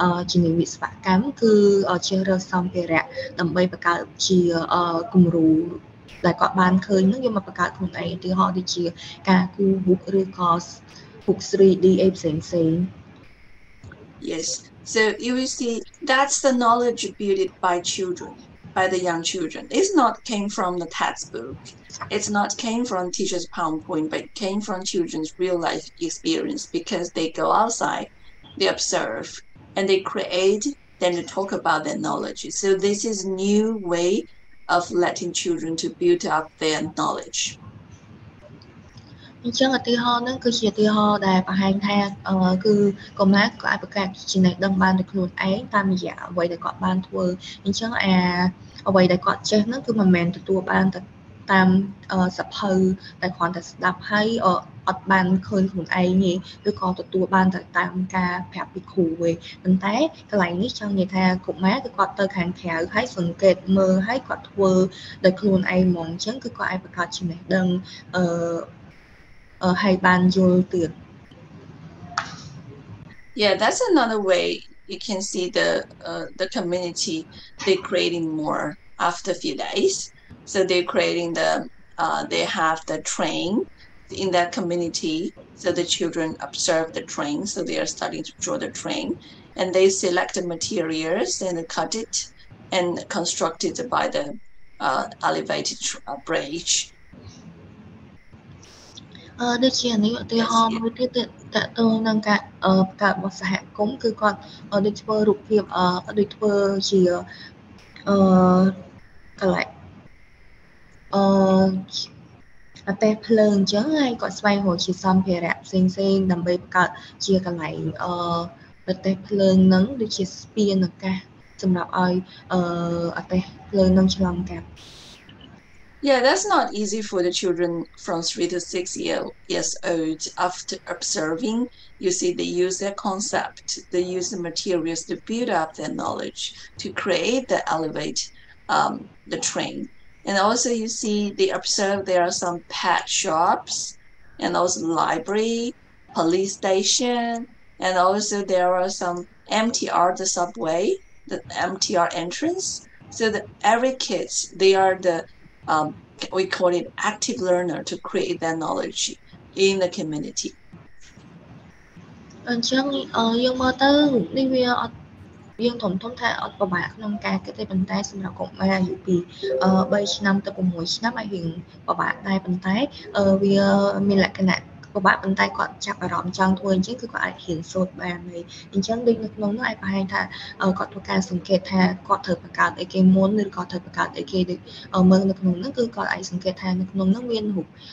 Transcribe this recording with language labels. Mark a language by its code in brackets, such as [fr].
[km] ជំនាញវិស្វកម្មគឺជ្រើសរើសសម្ភារៈដើម្បីបង្កើតជាគំរូដែលគាត់បានឃើញហ្នឹងយកមកបង្កើតខ្លួនឯងឧទាហរណ៍ដូចជាការគូរ book ឬក៏ book 3D អីផ្សេងៗ [en] Yes, so you will see that's the knowledge built by children, by the young children. It's not came from the textbook. It's not came from teacher's PowerPoint, but it came from children's real life experience because they go outside, they observe, and they create, then they talk about their knowledge. So this is a new way of letting children to build up their knowledge. [km] អញ្ចឹងឧទាហរណ៍ហ្នឹងគឺជាឧទាហរណ៍ដែលបង្ហាញថាគឺកុមារក៏អាចបង្កើតចំណេះដឹងបានដោយខ្លួនឯងតាមរយៈអ្វីដែលគាត់បានធ្វើអញ្ចឹង អ្វីដែលគាត់ចេះហ្នឹងគឺមិនមែនទទួលបានតាមសភៅតែគ្រាន់តែស្ដាប់ហើយអត់បានឃើញខ្លួនឯងទេឬក៏ទទួលបានទៅតាមការប្រាប់ពីគ្រូទេប៉ុន្តែកន្លែងនេះចង់និយាយថាកុមារគឺគាត់ទៅខាងក្រៅហើយសង្កេតមើលហើយគាត់ធ្វើ ដោយខ្លួនឯងហ្មងអញ្ចឹងគឺគាត់អាចបង្កើតចំណេះដឹងហើយបានយល់ទៀត [en] Yeah, that's another way you can see the community they're creating more after a few days. So they're creating they have the train in that community. So the children observe the train. So they are starting to draw the train, and they select the materials and cut it and construct it by the elevated bridge. [km] ដូចជានេះឧទាហរណ៍មួយទៀតតើតើនឹងការបង្កើតរបស់សហគមន៍គឺគាត់ដូចធ្វើរូបភាពដូចធ្វើជាកន្លែង អតេភ្លើងអញ្ចឹងហើយគាត់ស្វែងរកជាសម្ភារៈផ្សេងៗដើម្បីបង្កើតជាកន្លែងអតេភ្លើងហ្នឹងដូចជាស្ពានអាកាសសម្រាប់ឲ្យអតេភ្លើងហ្នឹងឆ្លងកាត់ [en] Yeah, that's not easy for the children from 3 to 6 years old. After observing, you see they use their concept, they use the materials to build up their knowledge, to create the elevate the train. And also you see they observe there are some pet shops and also library, police station, and also there are some MTR, the subway, the MTR entrance. So that every kids, they are the we call it active learner to create that knowledge in the community. [km] អញ្ចឹងយើងមើលទៅនេះវាអត់យើងធំថាអត់ពិបាកក្នុងការគិតទេប៉ុន្តែសម្រាប់កុមារអាយុពី3ឆ្នាំទៅ6ឆ្នាំអាចរៀងពិបាកដែរប៉ុន្តែ វាមានលក្ខណៈពិបាកប៉ុន្តែគាត់ចាប់អារម្មណ៍ចង់ធ្វើអញ្ចឹងគឺគាត់អាចរៀនសូត្របានហើយអញ្ចឹងដូចនៅក្នុងនោះអាចបង្ហាញថាគាត់ធ្វើការសង្កេតថាគាត់ត្រូវបង្កើតអីគេមុនឬក៏ត្រូវបង្កើតអីគេដូចមើលនៅក្នុងនោះគឺគាត់អាចសង្កេតថានៅក្នុងនោះមានរូប